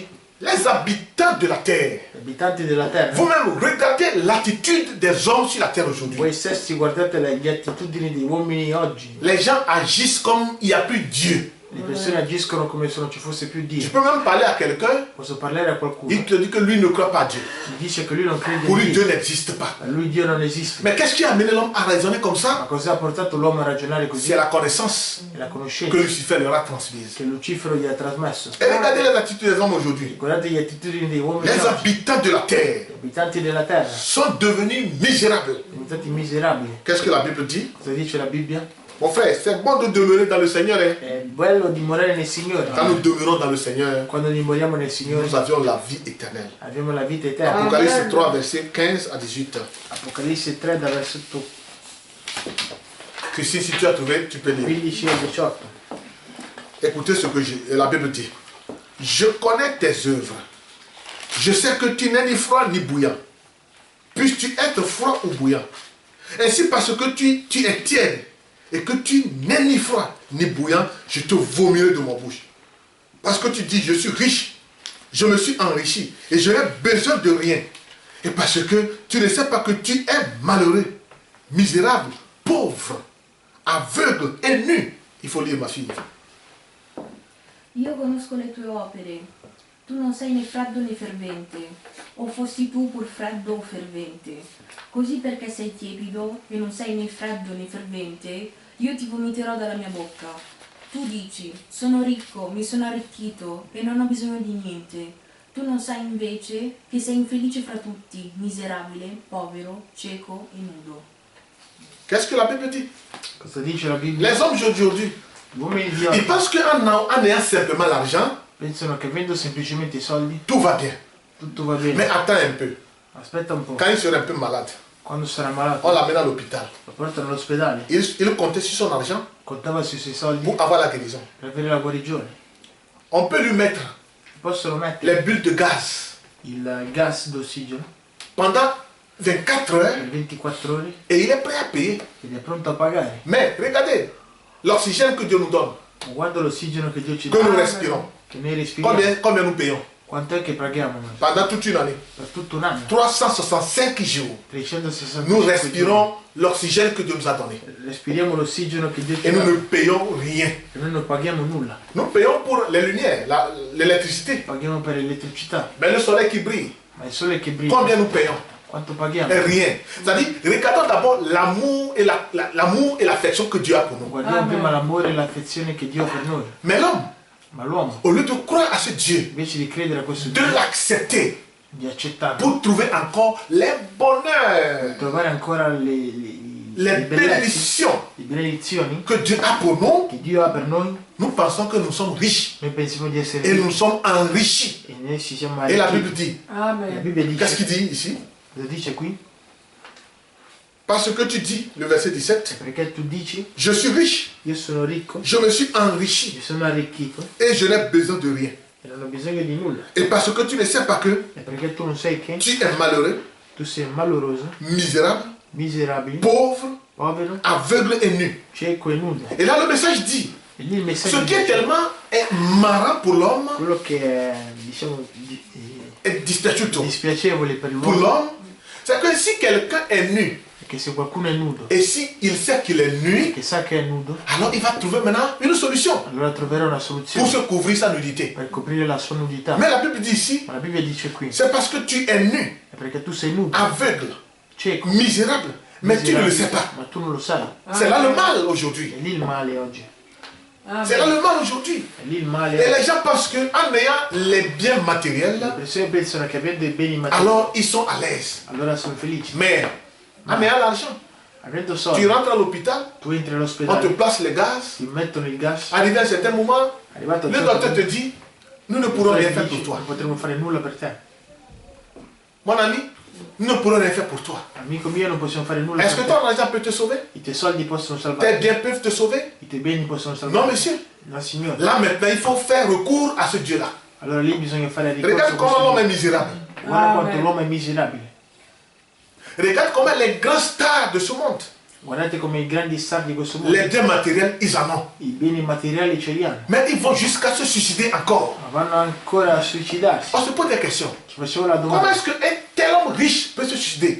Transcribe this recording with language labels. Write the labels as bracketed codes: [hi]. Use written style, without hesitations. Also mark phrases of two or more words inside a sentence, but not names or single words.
[fr] les habitants de la terre, [it] gli abitanti della terra, [fr] vous-même regardez l'attitude des hommes sur la terre aujourd'hui. [it] voi stessi guardate le attitudini degli uomini oggi. [fr] Les gens agissent comme il n'y a plus Dieu. [it] Le persone agiscono come se non ci fosse più [fr] Je [it] Dio. [fr] peux même parler à quelqu'un, [it] Posso parlare a qualcuno [fr] il te dit que lui ne croit pas à Dieu. [it] che dice che lui non crede [fr] Pour [it] in [fr] lui, [it] Dio. [fr] Dieu n'existe pas. [it] A lui Dio non esiste. [fr] Mais qu'est-ce qui a amené l'homme à raisonner comme [it] Ma [fr] ça? [it] cosa ha portato l'uomo a ragionare così? [fr] C'est la connaissance [it] È la [fr] que [it] conoscenza [fr] Lucifer leur a transmise. [it] che Lucifero gli ha trasmesso. [fr] Et regardez les attitudes des hommes aujourd'hui. [it] Guardate le attitudini dei uomini [fr] Les [it] oggi. [fr] habitants de la terre [it] Gli abitanti della terra [fr] sont devenus misérables. [it] sono diventati miserabili. [fr] Qu'est-ce que la Bible dit? [it] Cosa dice la Bibbia? [fr] Mon frère, c'est bon de demeurer dans le Seigneur. Hein? [it] È bello dimorare nel Signore. [fr] Quand nous demeurons dans le Seigneur, [it] Quando dimoriamo nel Signore [fr] nous avions la vie éternelle. [it] abbiamo la vita eterna. [fr] Apocalypse 3, verset 15 à 18. [it] Apocalisse 3 da versetto [fr] Christine, si tu as trouvé, tu peux lire. [it] 15 e 18. [fr] Écoutez ce que la Bible dit. Je connais tes œuvres. Je sais que tu n'es ni froid ni bouillant. Puisses-tu être froid ou bouillant. Ainsi, parce que tu es tiède et que tu n'es ni froid ni bouillant, je te vomirai de ma bouche. Parce que tu dis, je suis riche, je me suis enrichi et je n'ai besoin de rien. Et parce que tu ne sais pas que tu es malheureux, misérable, pauvre, aveugle et nu. Il faut lire, ma fille. [it] Io conosco le tue opere. Tu non sei né freddo né fervente, o fossi tu pur freddo o fervente. Così perché sei tiepido e non sei né freddo né fervente, io ti vomiterò dalla mia bocca. Tu dici, sono ricco, mi sono arricchito e non ho bisogno di niente. Tu non sai invece che sei infelice fra tutti, miserabile, povero, cieco e nudo. [fr] Qu'est-ce que la Bible dit? [it] Cosa dice la Bibbia? [fr] Les hommes d'aujourd'hui, [it] Gli uomini di [fr] ils [it] oggi [fr] pensent qu'en ayant simplement l'argent, [it] pensano che avendo semplicemente i soldi [fr] tout va bien. [it] tutto va [fr] Mais [it] bene. [fr] attends un peu. [it] Aspetta un po', [fr] Quand il serait un peu malade, [it] quando sarà malato [fr] on l'amène à l'hôpital. [it] lo portano all'ospedale, [fr] Il comptait sur son argent [it] contava sui suoi soldi [fr] pour avoir la guérison. [it] per avere la guarigione. [fr] On peut lui mettre [it] Possono mettere [fr] les bulles de gaz [it] il gas d'ossigeno [fr] pendant 24 heures [it] per 24 ore [fr] et il est prêt à payer. [it] ed è pronto a pagare. [fr] Mais regardez, l'oxygène que Dieu nous donne, [it] Ma guarda l'ossigeno che Dio ci [fr] que nous [it] dà, [fr] respirons, [it] che noi respiriamo. [fr] combien nous payons [it] Quanto è che paghiamo noi? [fr] pendant toute une année? [it] Per tutto un anno. [fr] 365 jours. [it] 365 [fr] Nous [it] giorni. [fr] respirons l'oxygène que Dieu nous a donné. [it] Respiriamo l'ossigeno che Dio ci [fr] Et nous [it] dà [fr] ne payons rien. [it] e noi non paghiamo nulla. [fr] Nous payons pour les lumières, l'électricité. [it] Paghiamo per l'elettricità, [fr] Mais le soleil qui brille, [it] ma il sole che brilla, [fr] combien nous payons? [it] quanto paghiamo? [fr] Rien. C'est-à-dire, regardons d'abord l'amour et l'amour et l'affection que Dieu a pour nous. [it] Guardiamo Amen. prima l'amore e l'affezione che Dio ha per noi. [fr] Mais l'homme, [it] Ma l'uomo, [fr] au lieu de croire à ce Dieu, [it] invece di credere a questo [fr] de [it] Dio, [fr] l'accepter [it] di accettarlo, [fr] pour trouver encore les bonheurs, [it] trovare ancora le [fr] les [it] bellezze, [fr] bénédictions [it] le benedizioni [fr] que Dieu a pour nous, [it] che Dio ha per noi, [fr] nous pensons que nous sommes riches [it] noi pensiamo di essere [fr] et nous [it] ricchi [fr] sommes enrichis. [it] e noi ci siamo [fr] Et la Bible [it] arricchiti. [fr] dit, [it] La Amen. Bibbia [fr] qu'est-ce qu'il [it] dice, [fr] dit ici? [it] cosa dice qui? [fr] Parce que tu dis, le verset 17, [it] Perché tu dici, [fr] je suis riche, [it] io sono ricco, [fr] je me suis enrichi [it] mi sono arricchito [fr] et je n'ai besoin de rien. [it] e non ho bisogno di nulla. [fr] Et parce que tu ne sais pas que [it] E perché tu non sai che [fr] tu es malheureux, [it] tu sei maloroso, [fr] misérable, [it] miserabile, [fr] pauvre, [it] povero, [fr] aveugle et nu. [it] cieco e nudo. [fr] Et là, le message dit, [it] E lì il messaggio [fr] ce qui est [it] dice, [fr] tellement marrant pour l'homme [it] quello che è, diciamo, [fr] est dispiaciuto [it] dispiacevole per [fr] pour [it] l'uomo [fr] l'homme, c'est que si quelqu'un est nu, [it] è che se qualcuno è nudo [fr] et si il sait qu'il est nu, [it] che sa che è nudo, [fr] alors il va trouver maintenant une solution [it] allora troverà una [fr] pour [it] soluzione [fr] se couvrir sa nudité. [it] per coprire la sua nudità. [fr] Mais la Bible dit ici, [it] Ma la Bibbia dice qui, [fr] c'est parce que tu es nu, [it] è perché tu sei nudo, [fr] aveugle, [it] cieco, [fr] misérable, mais tu ne le sais pas. [it] ma tu non lo sai. [fr] C'est là le mal aujourd'hui. [it] È lì il male oggi. [fr] C'est là Amen. le mal aujourd'hui. [it] È lì il male. [fr] Et les gens pensent qu'en ayant les biens matériels, [it] Le persone pensano che avendo i beni materiali, [fr] alors ils sont à l'aise. [it] allora sono felici. [fr] Mais en ayant l'argent, [it] Avendo [fr] tu [it] soldi, [fr] rentres à l'hôpital, [it] tu entri [fr] on te [it] all'ospedale, [fr] place les gaz. [it] ti mettono il gas, [fr] Arrivé à un certain moment, [it] arrivato a [fr] le [it] un [fr] docteur te [it] certo [fr] dit, nous ne pourrons [it] punto, [fr] rien [it] ti [fr] faire [it] dice, [fr] pour toi. [it] non potremo fare nulla per te. [fr] Mon ami, nous ne pourrons rien faire pour toi. [it] Amico mio, non possiamo fare nulla [fr] Est-ce [it] per [fr] que [it] te. [fr] ton argent peut te sauver? [it] I tuoi soldi possono [fr] Tes [it] salvare, [fr] biens peuvent te sauver? [it] i tuoi beni possono salvare. [fr] Non, monsieur. [it] No, signore. [fr] Là maintenant, il faut faire recours à ce Dieu-là. [it] Allora lì bisogna fare ricorso a [fr] Regarde comment [it] questo [fr] l'homme est [it] Dio. [fr] misérable. [it] Guarda quanto Amen. l'uomo è miserabile. [fr] Regarde comment les grands stars de ce monde, [it] Guardate come i grandi star di questo mondo, [fr] les biens matériels, ils en ont. [it] i beni materiali ce li hanno, [fr] Mais ils vont jusqu'à se suicider encore. [it] ma vanno ancora a suicidarsi. [fr] On se pose des questions. [it] Ci facevo la [fr] Comment [it] domanda, [fr] est-ce qu'un tel homme riche peut se suicider?